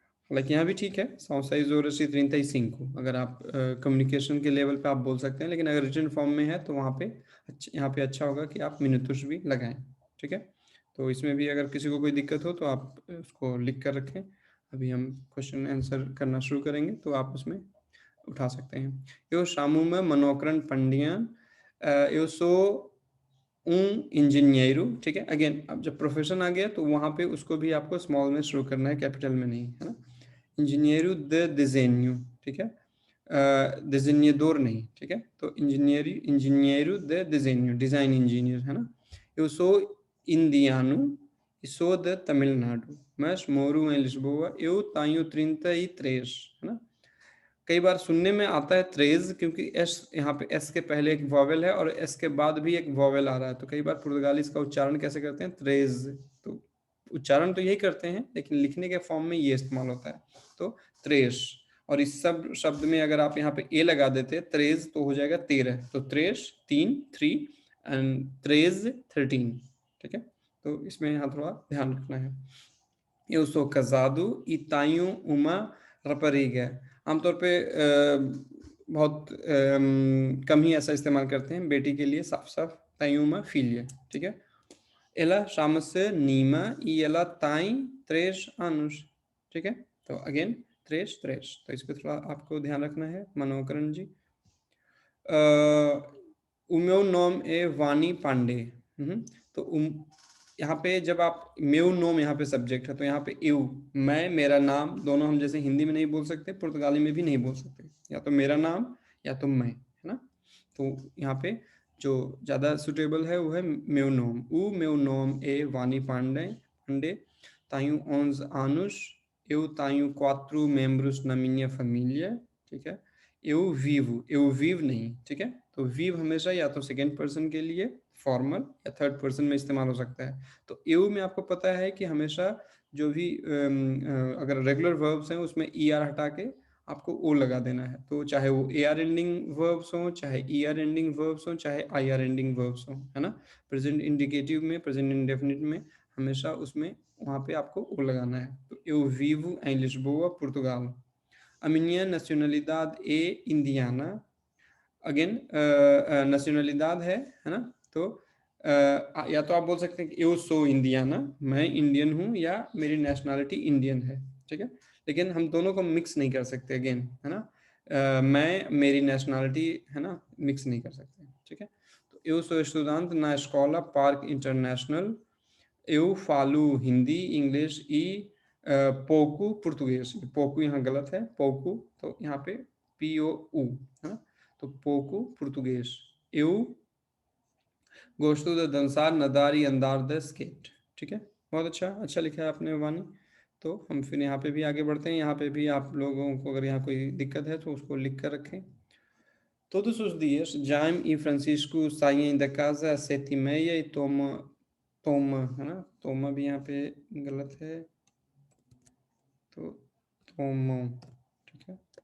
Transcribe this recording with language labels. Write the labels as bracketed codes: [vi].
[hi] हालाँकि यहाँ भी ठीक है, [pt] "São 6 horas e 35", [hi] अगर आप कम्युनिकेशन के लेवल पे आप बोल सकते हैं, लेकिन अगर रिटन फॉर्म में है तो वहाँ पे यहाँ पे अच्छा होगा कि आप मिनटुस भी लगाएँ, ठीक है? तो इसमें भी अगर किसी को कोई दिक्कत हो तो आप उसको लिख कर रखें। अभी हम क्वेश्चन आंसर करना शुरू करेंगे तो आप उसमें उठा सकते हैं। [pt] Eu chamo-me Manokran Pandian, eu sou इंजीनियरो, [hi] ठीक है? अगेन अब जब प्रोफेशन आ गया तो वहाँ पे उसको भी आपको स्मॉल में शुरू करना है, कैपिटल में नहीं, है ना? [pt] इंजीनियरो de desenho, [hi] ठीक है? desenhador नहीं, ठीक है? तो engenheiro de desenho, design engineer, है ना? [pt] Eu sou indiano e sou de Tamilnadu, mas moro em Lisboa, eu tenho 33, [hi] है ना? कई बार सुनने में आता है त्रेज़, क्योंकि एस यहाँ पे एस के पहले एक वॉवेल है और एस के बाद भी एक वॉवेल आ रहा है, तो कई बार पुर्तगाली इसका उच्चारण कैसे करते हैं? त्रेज़। तो उच्चारण तो यही करते हैं, लेकिन लिखने के फॉर्म में ये इस्तेमाल होता है, तो त्रेश। और इस सब शब्द में अगर आप यहाँ पे ए लगा देते त्रेज़ तो हो जाएगा 13, तो त्रेश 3 एंड त्रेज़ 13, ठीक है? तो इसमें यहाँ थोड़ा ध्यान रखना है। [pt] Eu sou casado e tenho uma rapariga। [hi] आमतौर पे बहुत कम ही ऐसा इस्तेमाल करते हैं बेटी के लिए, साफ-साफ [pt] tenho uma filha, [hi] ठीक है? [pt] Ela chama-se Nima e ela tem 3 anos, [hi] ठीक है? तो अगेन 3, तो इस पे थोड़ा आपको ध्यान रखना है, मनोकरण जी। [pt] o meu nome é वानी पांडे। [hi] तो यहाँ पे जब आप meu nome यहाँ पे सब्जेक्ट है, तो यहाँ पे eu, मैं, मेरा नाम, दोनों हम जैसे हिंदी में नहीं बोल सकते, पुर्तगाली में भी नहीं बोल सकते। या तो मेरा नाम या तो मैं, है ना? तो यहाँ पे जो ज़्यादा सुटेबल है वो है meu nome। [pt] O meu nome é वानी पांडे, tenho 11 anos, eu tenho 4 membros na minha família, [hi] ठीक है? [pt] eu vivo [hi] नहीं, ठीक है? तो vive हमेशा या तो सेकंड पर्सन के लिए फॉर्मल या थर्ड पर्सन में इस्तेमाल हो सकता है। तो eu में आपको पता है कि हमेशा जो भी अगर रेगुलर वर्ब्स हैं उसमें er हटा के आपको o लगा देना है। तो चाहे वो ar एंडिंग वर्ब्स हों, चाहे er एंडिंग वर्ब्स हों, चाहे ir एंडिंग वर्ब्स हों, है ना? प्रेजेंट इंडिकेटिव में, प्रेजेंट इंडेफिनिट में हमेशा उसमें वहाँ पे आपको o लगाना है। तो [pt] eu vivo em Lisboa, Portugal। A minha nacionalidade é indiana। [hi] Again नेशनलिदाद है ना? तो या तो आप बोल सकते हैं कि [pt] eu sou indiana, [hi] मैं इंडियन हूँ, या मेरी नेशनलिटी इंडियन है, ठीक है? लेकिन हम दोनों को मिक्स नहीं कर सकते, अगेन, है ना? मैं, मेरी नेशनलिटी, है ना, मिक्स नहीं कर सकते, ठीक है? तो [pt] eu sou estudante na escola Parque International, eu falo हिंदी, इंग्लिश e pouco português। [hi] pouco यहाँ गलत है, pouco, तो यहाँ पे POU, है ना? तो [pt] pouco português। Eu gosto de dançar, nadar e andar de skate, [hi] ठीक है? बहुत अच्छा, अच्छा लिखा है आपने वानी। तो हम फिर यहाँ पे भी आगे बढ़ते हैं। यहाँ पे भी आप लोगों को अगर यहाँ कोई दिक्कत है तो उसको लिख कर रखें। [pt] Todos os dias, Jaime e Francisco saem da casa às 7:30 e toma, [hi] है ना? toma भी यहाँ पे गलत है, तो tomam, ठीक है?